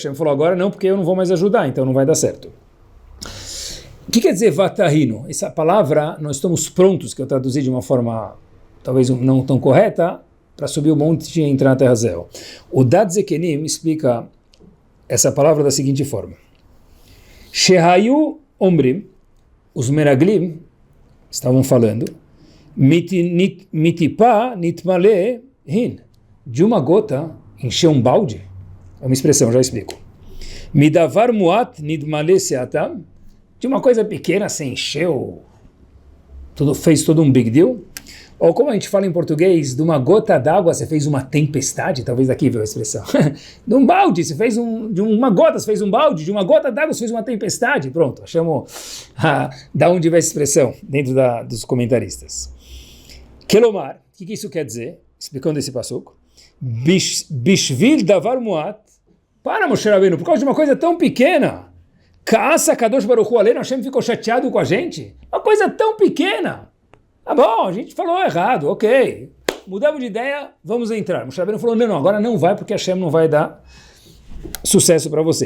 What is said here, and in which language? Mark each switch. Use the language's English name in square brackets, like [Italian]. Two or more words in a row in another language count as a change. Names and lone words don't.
[Portuguese] Hashem falou, agora não, porque eu não vou mais ajudar, então não vai dar certo. O que quer dizer vatahinu? Essa palavra, nós estamos prontos, que eu traduzi de uma forma talvez não tão correta, para subir o monte e entrar na terra de Israel. O Dat Zekenim explica essa palavra da seguinte forma. [Hebrew] שהיו אומרים, [Portuguese] os Meraglim estavam falando, [Hebrew] מטיפה נתמלא הין, [Portuguese] de uma gota encher um balde? É uma expressão, já explico. [Hebrew] מדבר מועט נתמלא סאתם, [Portuguese] de uma coisa pequena você encheu, fez todo um [English] big deal? [Portuguese] Ou como a gente fala em português, de uma gota d'água você fez uma tempestade, talvez daqui veio a expressão. De um balde, você fez de uma gota você fez um balde, de uma gota d'água você fez uma tempestade. Pronto, achamos da onde veio a expressão, dentro dos comentaristas. Kelomar, o que isso quer dizer? Explicando esse passuco. [Hebrew] Bishvil davar muat. Para, Moshe Rabbeinu, [Portuguese] por causa de uma coisa tão pequena. [Hebrew] כעס הקדוש ברוך הוא עלינו, [Portuguese] Hashem ficou chateado com a gente? Uma coisa tão pequena. Tá bom, a gente falou errado, ok. Mudamos de ideia, vamos entrar. Moshe Rabbeinu falou, não, agora não vai, porque Hashem não vai dar sucesso para vocês.